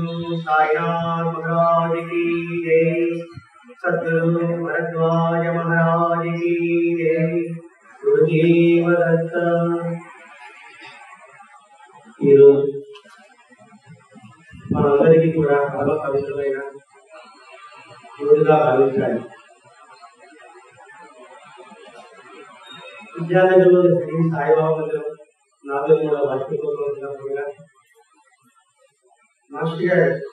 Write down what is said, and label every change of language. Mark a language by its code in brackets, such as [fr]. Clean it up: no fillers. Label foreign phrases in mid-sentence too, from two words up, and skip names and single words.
[hi] साईनाथ महाराज की जय। सद्गुरु भरद्वाज महाराज की जय। गुरुदेव दत्त। [te] మనందరికీ కూడా పరమ పవిత్రమైన రోజుగా భావించాలి. విద్యానగర్లోని శ్రీ సాయిబాబా మందిరం నాతో కూడా వార్షికోత్సవంగా మాస్టర్ గారు